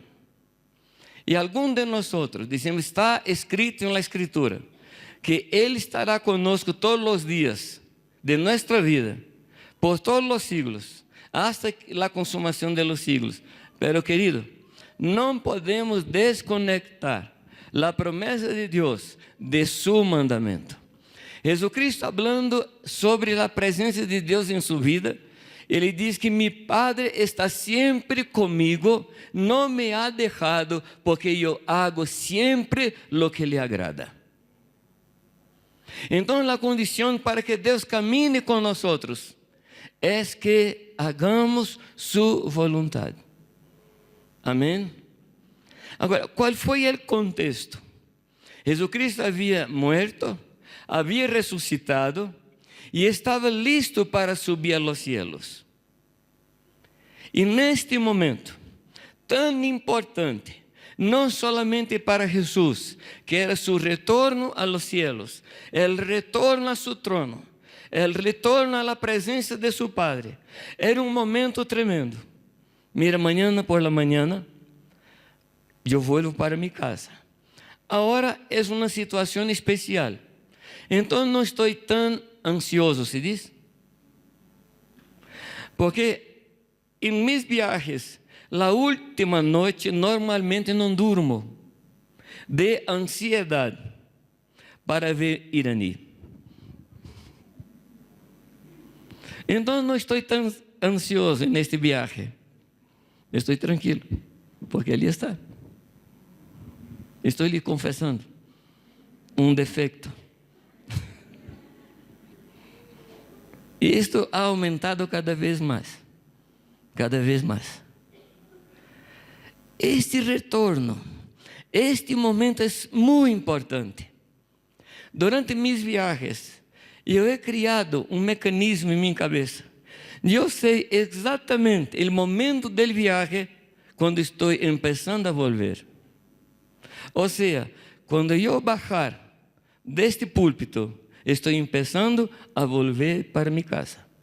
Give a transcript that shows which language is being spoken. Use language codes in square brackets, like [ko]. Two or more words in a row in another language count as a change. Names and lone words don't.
[es] Y alguno de nosotros decimos, está escrito en la Escritura, que Él estará conosco todos los días de nuestra vida, por todos los siglos, hasta la consumación de los siglos. Pero querido, no podemos desconectar la promesa de Dios de su mandamiento. Jesucristo, hablando sobre la presencia de Dios en su vida, [pt] Ele diz que [es] mi Padre está siempre conmigo, no me ha dejado, porque yo hago siempre lo que le agrada. Entonces la condición para que Dios camine con nosotros es que hagamos su voluntad. Amén. [pt] Agora, qual foi o contexto? Jesucristo havia muerto, havia ressuscitado e estava listo para subir [es] a los cielos. [pt] E neste momento, tão importante, não solamente para Jesus, que era [es] su retorno a los cielos, el retorno a su trono, el retorno a la presença de su Padre, [pt] era um momento tremendo. [es] Mira, mañana por la mañana, eu vuelvo para mi casa. [pt] Agora é uma situação especial. Então não estou tão ansioso, se diz? Porque em [es] mis viajes, la última [pt] noite, normalmente não durmo, de ansiedade para ver Iraní. Então não estou tão ansioso neste viaje. Estou tranquilo, porque ali está. Estou lhe confessando um defeito. E isto ha aumentado cada vez mais. Cada vez mais. Este retorno, este momento é muito importante. [es] Durante mis viajes, [pt] eu he criado um mecanismo em minha cabeça. Eu sei exatamente o momento do viaje quando estou começando a volver. Ou seja, quando eu bajar deste púlpito, estou começando a volver para minha casa.